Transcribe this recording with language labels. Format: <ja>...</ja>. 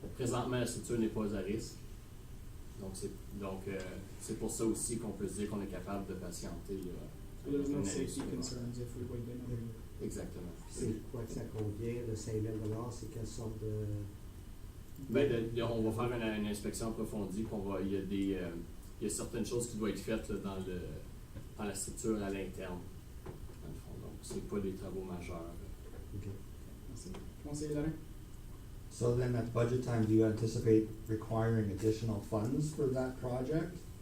<fr>Présentement, la structure n'est pas à risque. Donc c'est pour ça aussi qu'on peut se dire qu'on est capable de patienter.</fr> <en>So there's no safety concerns if we wait another year.</en> <fr>Exactement. C'est quoi que ça convient, le 5 000 $? C'est quelle sorte de... On va faire une inspection approfondie, il y a certaines choses qui doivent être faites là, dans la structure à l'interne, dans le fond. Donc, c'est pas des travaux majeurs.</fr> <en>Okay.</en> <fr>Merci. Conseiller Lorrain?</fr> <en>So then at budget time, do you anticipate requiring additional funds for that project?</en>